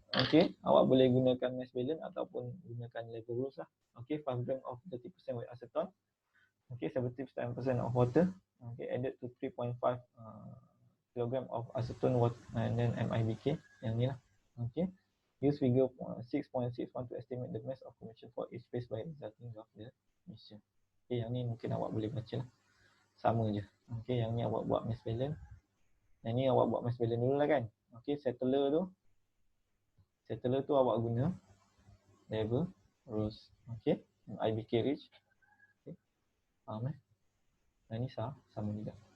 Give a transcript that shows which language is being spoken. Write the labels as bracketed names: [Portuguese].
[Malay] Okey, awak boleh gunakan mass balance ataupun gunakan level rules lah. [English] Okey, 5 gram of 30% with acetone. Okey, 70% of water. Okey, added to 3.5 kilogram of acetone water and then MIBK [Malay] yang ni lah. [English] Okey. Use figure 6.61 to estimate the mass of combination for each phase by resulting of the mixture. [Malay] Okay, yang ni mungkin awak boleh baca lah. Sama je. Okay, yang ni awak buat mass balance. Yang ni awak buat mass balance dulu lah kan. Okay, settler tu awak guna level rules. Okay, IBK rich. Okay, faham Yang ni sama juga.